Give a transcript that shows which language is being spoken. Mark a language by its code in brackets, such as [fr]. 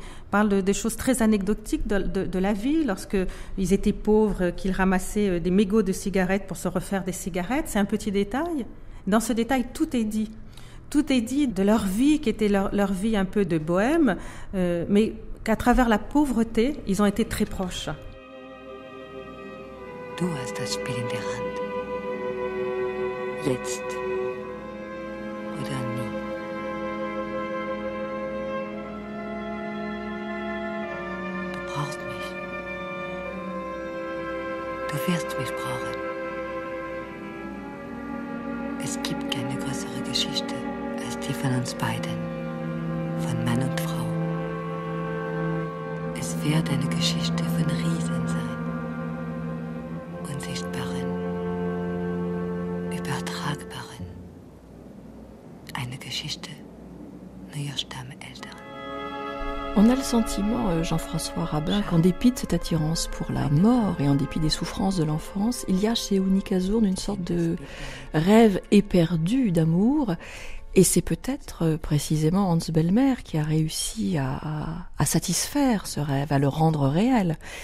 [fr] Parle des choses très anecdotiques de la vie, lorsque ils étaient pauvres, qu'ils ramassaient des mégots de cigarettes pour se refaire des cigarettes. C'est un petit détail. Dans ce détail, tout est dit. Tout est dit de leur vie, qui était leur vie un peu de bohème, mais qu'à travers la pauvreté, ils ont été très proches. [de] Du hast das Spiel in der Hand. Jetzt oder nie. Du brauchst mich. Du wirst mich brauchen. Es gibt keine größere Geschichte als die von uns beiden, von Mann und Frau. Es wird eine Geschichte von Riesen sein, unsichtbaren, übertragbaren. Eine Geschichte neuer Stammeltern. [fr] On a le sentiment, Jean-François Rabin, qu'en dépit de cette attirance pour la mort et en dépit des souffrances de l'enfance, il y a chez Unica Zurn une sorte de rêve éperdu d'amour. Et c'est peut-être précisément Hans Bellmer qui a réussi à satisfaire ce rêve, à le rendre réel.